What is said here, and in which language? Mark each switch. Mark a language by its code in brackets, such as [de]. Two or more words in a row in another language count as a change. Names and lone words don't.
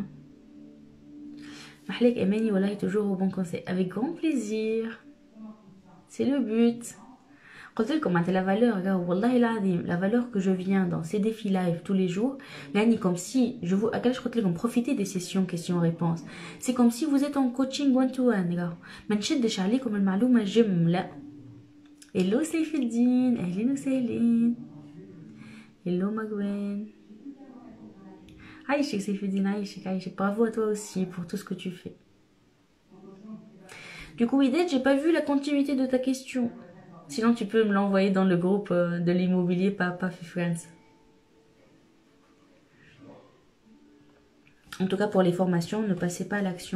[fr] Mahlek Emeni, voilà, est toujours au bon conseil. Avec grand plaisir. C'est le but. Comme la valeur, la valeur que je viens dans ces défis live tous les jours, comme si je vous profiter des sessions questions-réponses. C'est comme si vous êtes en coaching one-to-one. Hello Seyfeddine, Hello Céline. Hello Magwen. Aïchik Seyfeddine, Aïchik. Bravo à toi aussi pour tout ce que tu fais. Du coup, Idet, j'ai pas vu la continuité de ta question. Sinon, tu peux me l'envoyer dans le groupe de l'immobilier Papa Friends. En tout cas, pour les formations, ne passez pas à l'action.